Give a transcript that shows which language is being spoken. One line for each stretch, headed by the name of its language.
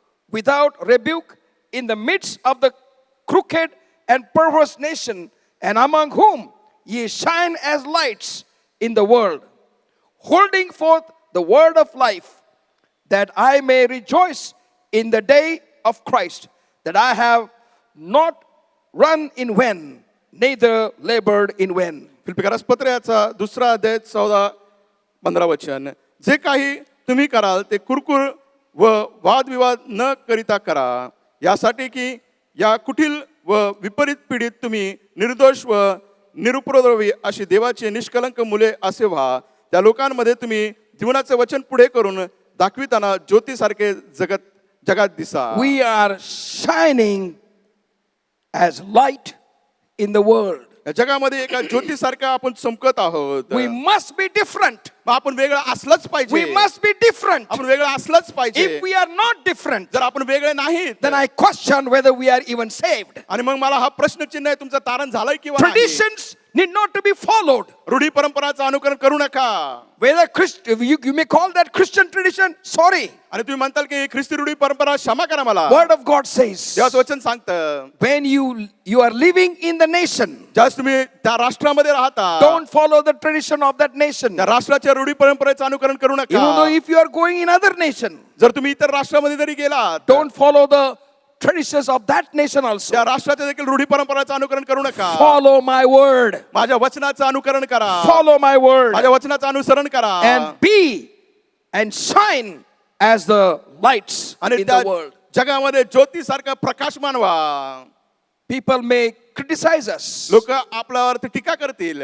English: without rebuke, in the midst of the crooked and perverse nation, and among whom ye shine as lights in the world, holding forth the word of life, that I may rejoice in the day of Christ, that I have not run in vain, neither labored in vain.
Marathi: फिलिप्पीकरस पत्र याचा दुसरा अध्याय 14-15 वचन जे काही तुम्ही कराल ते कुरकुर व वादविवाद न करिता करा यासाठी की या कुटील व विपरीत पीडित तुम्ही निर्दोष व निरुपद्रवी अशी देवाची निष्कलंक मुले असे व्हा त्या लोकांमध्ये तुम्ही जीवनाचे वचन पुढे करून दाखविताना ज्योतीसारखे जगात दिसा
English: We are shining as light in the world.
Marathi: या जगामध्ये एका ज्योतीसारखा आपण चमकत आहोत
English: We must be different.
Marathi: मग आपण वेगळं असलंच पाहिजे
English: We must be different.
Marathi: आपण वेगळं असलंच पाहिजे
English: If we are not different,
Marathi: जर आपण वेगळे नाहीत
English: then I question whether we are even saved.
Marathi: आणि मग मला हा प्रश्नचिन्ह आहे तुमचं तारण झालंय किंवा नाही?
English: Traditions need not to be followed.
Marathi: रूढी परंपराचं अनुकरण करू नका
English: Whether you may call that Christian tradition, sorry.
Marathi: आणि तुम्ही म्हणताल की ख्रिस्ती रूढी परंपरा क्षमा करा मला
English: Word of God says,
Marathi: देवाचं वचन सांगतं
English: when you are living in the nation,
Marathi: ज्यावेळेस तुम्ही त्या राष्ट्रामध्ये राहता
English: don't follow the tradition of that nation.
Marathi: त्या राष्ट्राच्या रूढी परंपरेचं अनुकरण करू
English: Even though
Marathi: नका
English: if you are going in other nation,
Marathi: जर तुम्ही इतर राष्ट्रामध्ये जरी गेलात
English: don't follow the traditions of that nation also.
Marathi: त्या राष्ट्राच्या देखील रूढी परंपराचं अनुकरण करू नका
English: Follow my word.
Marathi: माझ्या वचनाचं अनुकरण करा
English: Follow my word.
Marathi: माझ्या वचनाचं अनुसरण करा
English: And be and shine as the lights
Marathi: आणि
English: in
Marathi: त्या
English: the world.
Marathi: जगामध्ये ज्योतीसारखा प्रकाशमान व्हा
English: People may criticize us.
Marathi: लोक आपल्यावरती टीका करतील,